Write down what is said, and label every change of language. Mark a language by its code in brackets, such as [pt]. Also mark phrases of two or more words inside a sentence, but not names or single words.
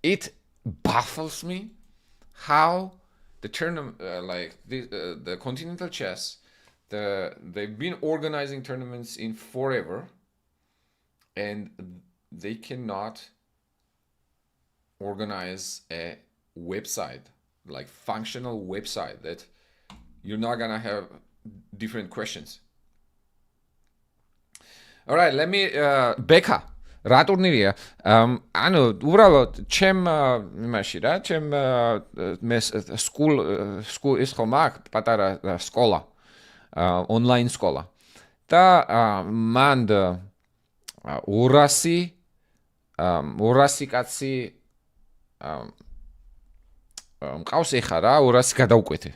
[en] it baffles me how the tournament, like the continental chess, they've been organizing tournaments in forever, and they cannot organize a website, like functional website, that you're not gonna have different questions. All right, let me Becca. [ka] რა ტურნირია? ანუ უბრალოდ ჩემ იმაში რა, ჩემ მე SKOOL ის ხომ აქვს პატარა სკოლა, ონლაინ სკოლა. და მანდ 200 კაცი მყავს ეხა რა, 200 გადავკვეთე.